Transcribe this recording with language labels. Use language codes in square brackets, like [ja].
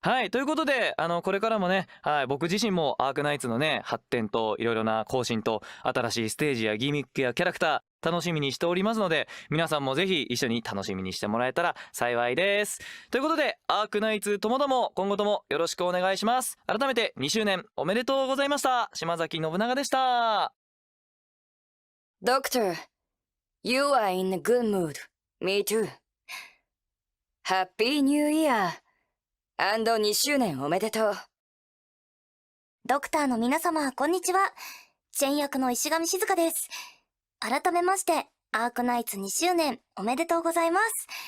[ja] ということで、これからもね、僕自身もアークナイツのね、発展といろいろな更新と新しいステージやギミックやキャラクター楽しみにしておりますので、皆さんもぜひ一緒に楽しみにしてもらえたら幸いです。ということで、アークナイツともども今後ともよろしくお願いします。改めて2周年おめでとうございました。島崎信長でした。 [en] Doctor, you are in a good mood. Me too. Happy New Year!And [ja] 2周年おめでとう。ドクターの皆様、こんにちは。チェン役の石上静香です。改めまして、アークナイツ2周年おめでとうございます。